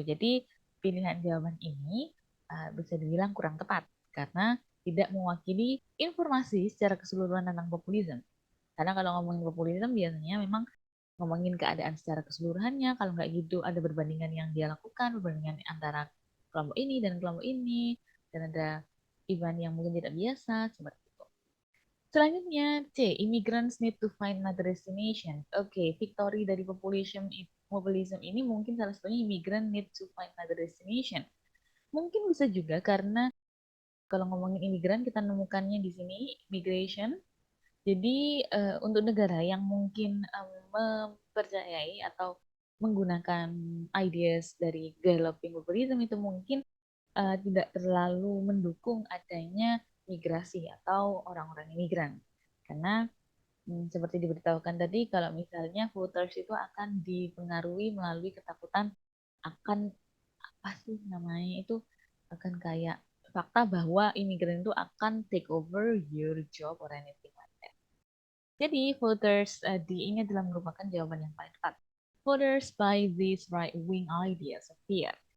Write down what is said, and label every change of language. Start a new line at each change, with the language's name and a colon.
Indonesian: Jadi pilihan jawaban ini bisa dibilang kurang tepat karena tidak mewakili informasi secara keseluruhan tentang populisme. Karena kalau ngomongin populisme biasanya memang ngomongin keadaan secara keseluruhannya. Kalau nggak gitu ada perbandingan yang dia lakukan, perbandingan antara kelompok ini dan kelompok ini, dan ada event yang mungkin tidak biasa seperti itu. Selanjutnya, C.
English: Immigrants need to find another destination.
Indonesian: Oke, victory dari populism ini mungkin salah satunya
English: immigrant need to find another destination.
Indonesian: Mungkin bisa juga karena kalau ngomongin imigran kita nemukannya di sini migration. Jadi untuk negara yang mungkin mempercayai atau menggunakan ideas dari developing populism itu mungkin tidak terlalu mendukung adanya migrasi atau orang-orang imigran. Karena seperti diberitahukan tadi, kalau misalnya voters itu akan dipengaruhi melalui ketakutan akan apa sih namanya itu akan kayak fakta bahwa imigran itu akan
English: take over your job or anything like that.
Indonesian: Jadi voters di ini adalah merupakan jawaban yang paling tepat.
English: Voters by these right-wing ideas of fear.